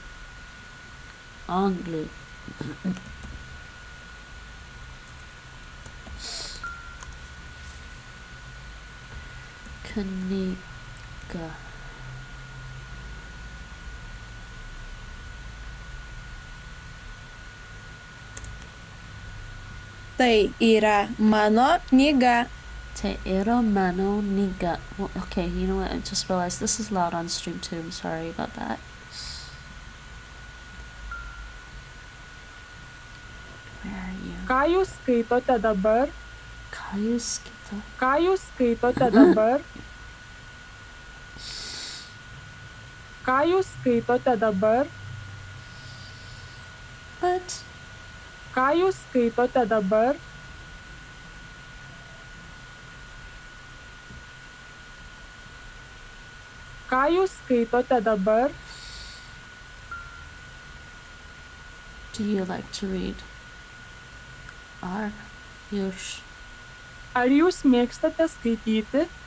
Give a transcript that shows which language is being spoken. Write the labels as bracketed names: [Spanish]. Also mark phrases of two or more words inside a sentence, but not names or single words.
[Lithuanian] Knyga. Tai yra mano knyga. Tai yra mano knyga. [English] Well, okay, you know what? I just realized this is loud on stream too. I'm sorry about that. Where are you? [Lithuanian] Ką jūs skaitote dabar? Ką jūs skaito? Ką jūs skaitote dabar? Ką jūs skaitote dabar? [English] What? [Lithuanian] Ką jūs skaitote dabar? Ką jūs skaitote dabar? [English] Do you like to read? [Lithuanian] Ar jūs mėgstate skaityti?